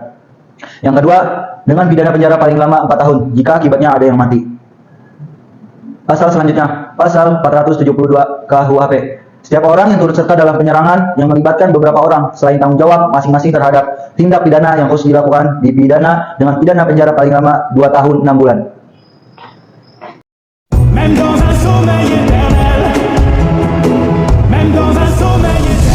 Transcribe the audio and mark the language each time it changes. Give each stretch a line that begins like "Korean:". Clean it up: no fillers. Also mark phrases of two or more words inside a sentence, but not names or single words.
Indonesian: Yang kedua, dengan pidana penjara paling lama 4 tahun jika akibatnya ada yang mati. Pasal selanjutnya, pasal 472 KUHP. Setiap orang yang turut serta dalam penyerangan yang melibatkan beberapa orang selain tanggung jawab masing-masing terhadap tindak pidana yang khusus dilakukan dipidana dengan pidana penjara paling lama 2 tahun 6 bulan.
French: Même dans un sommeil éternel, même dans un sommeil